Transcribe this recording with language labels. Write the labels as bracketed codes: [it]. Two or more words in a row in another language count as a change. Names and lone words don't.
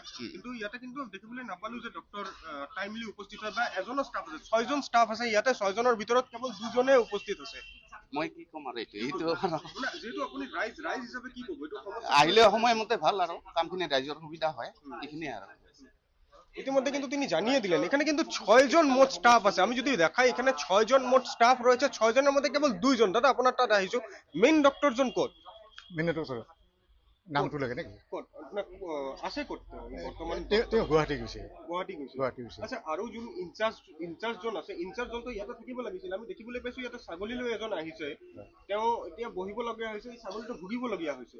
[as] কিন্তু ইয়াতে কিন্তু দেখিবলৈ নাপালো যে ডক্টৰ টাইমলি উপস্থিত হয় বা এজনো ষ্টাফ আছে। 6জন ষ্টাফ আছে ইয়াতে, 6জনৰ ভিতৰত কেৱল 2জনে উপস্থিত আছে। মই কি কম আৰু এইটো যেহেতু আপুনি ৰাইজ হিচাপে কি ক'ব? এইটো আহিলে সময়মতে ভাল আৰু কামখিনি ৰাইজৰ সুবিধা হয়, এইখিনিয়ে আৰু। [bn] ইতিমধ্যে কিন্তু তিনি জানিয়ে দিলেন এখানে কিন্তু 6জন মোট স্টাফ আছে। আমি যদি দেখাই এখানে 6জন মোট স্টাফ রয়েছে, 6জনের মধ্যে কেবল 2জন। [as] দাদা আপনার তাত আহিছো, মেইন ডক্টরজন ক'ত? নামটো লাগে নেকি? ক'ত আছে ক'ত বৰ্তমান? তেওঁ গুৱাহাটী গৈছে। আচ্ছা, আৰু যোন ইনচাৰ্জজন আছে, ইনচাৰ্জজনটো ইয়াতে থাকিব লাগিছিল। আমি দেখিবলৈ পাইছো ইয়াতে ছাগলী লৈ এজন আহিছে, তেওঁ এতিয়া বহিবলগীয়া হৈছে, এই ছাগলীটো ভুগিবলগীয়া হৈছে।